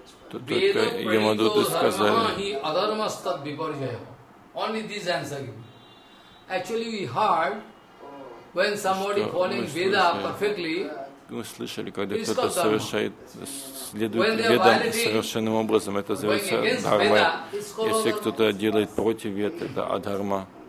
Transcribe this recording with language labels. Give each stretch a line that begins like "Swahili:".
Russian: Только Ямадуты сказали.
English: Only this answer given. Actually, we heard when somebody following Veda perfectly.
Russian: Мы слышали, когда кто-то совершает, следует ведам совершенным образом, это называется дхарма. Если кто-то делает против веды, это адхарма.